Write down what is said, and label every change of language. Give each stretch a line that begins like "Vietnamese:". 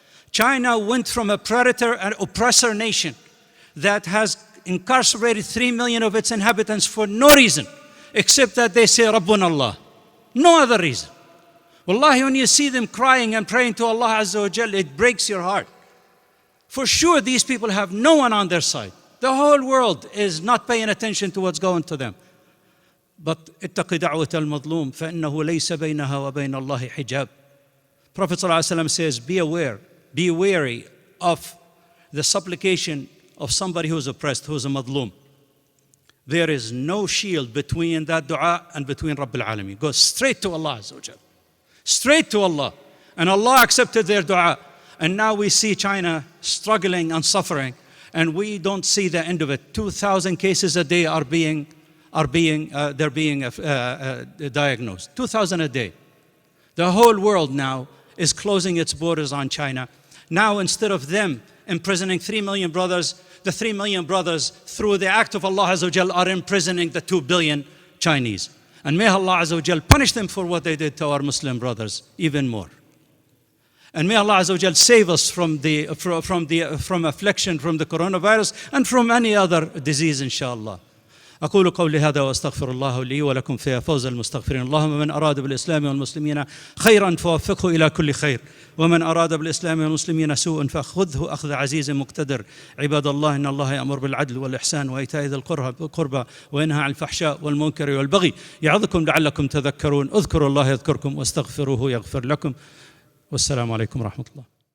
English: China went from a predator and oppressor nation that has incarcerated 3 million of its inhabitants for no reason, except that they say, Rabbuna Allah. No other reason. Wallahi, when you see them crying and praying to Allah Azza wa Jal, it breaks your heart. For sure, these people have no one on their side. The whole world is not paying attention to what's going to them.
Arabic: But اتق دعوة المظلوم فإنه ليس بينها وبين الله حجاب.
English: Prophet ﷺ says, be aware, be wary of the supplication of somebody who is oppressed, who is a madloom. There is no shield between that dua and between Rabbil Alameen. Go straight to Allah Azza wa Jal. Straight to Allah. And Allah accepted their dua. And now we see China struggling and suffering, and we don't see the end of it. 2,000 cases a day are being diagnosed. 2,000 a day. The whole world now is closing its borders on China. Now, instead of them imprisoning 3 million brothers, the 3 million brothers, through the act of Allah Azza wa Jal, are imprisoning the 2 billion Chinese. And may Allah Azza wa Jal punish them for what they did to our Muslim brothers even more. And may Allah Azza wa Jal save us from affliction, from the coronavirus, and from any other disease, inshallah.
Arabic: أقول قولي هذا وأستغفر الله لي ولكم فيا فوز المستغفرين. اللهم من أراد بالإسلام والمسلمين خيرا فوفقه إلى كل خير، ومن أراد بالإسلام والمسلمين سوءا فأخذه أخذ عزيز مقتدر. عباد الله، إن الله يأمر بالعدل والإحسان وإيتاء ذي القربى وينهى عن الفحشاء والمنكر والبغي يعظكم لعلكم تذكرون. اذكروا الله يذكركم واستغفروه يغفر لكم. والسلام عليكم ورحمة الله.